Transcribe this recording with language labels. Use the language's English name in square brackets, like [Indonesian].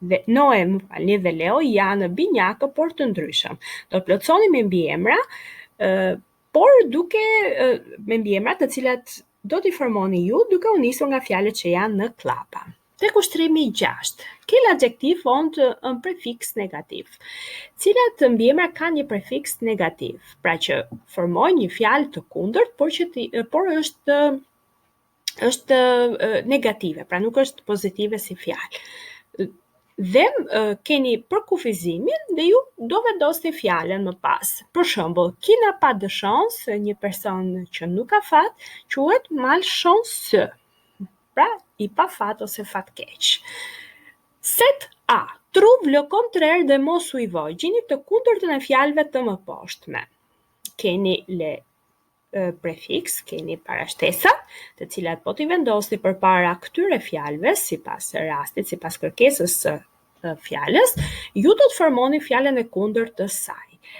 [Albanian] Noé dhe Leo janë binjakë por të ndryshëm. Do të plotësoni me mbiemra, por duke me mbiemra të cilat do t'i formoni ju duke u nisur nga fjalët që janë në klapa. Tek ushtrimi 6. [French] Quel adjectif ont un préfixe négatif? [Albanian] Cilat mbiemra kanë një prefiks negativ, pra që formojnë një fjalë të kundërt, por është negative, pra nuk është pozitive si fjalë. Dhe keni përkufizimin dhe ju do vendosni fjalën më pas. Për shembull, [French] qui n'a pas de chance, [Albanian] një person që nuk ka fat, quhet malchanceux. Pra, i pa fat ose fatkeq. 7a. [French] Trouve le contraire des mots suivants. [Albanian] Gjini të kundërtën e fjalëve të mëposhtme. Keni le prefiks, keni parashtesat, të cilat po t'i vendosni përpara këtyre fjalëve, sipas rastit, sipas kërkesës së fjalës, ju do të formoni fjalën e kundërt të saj.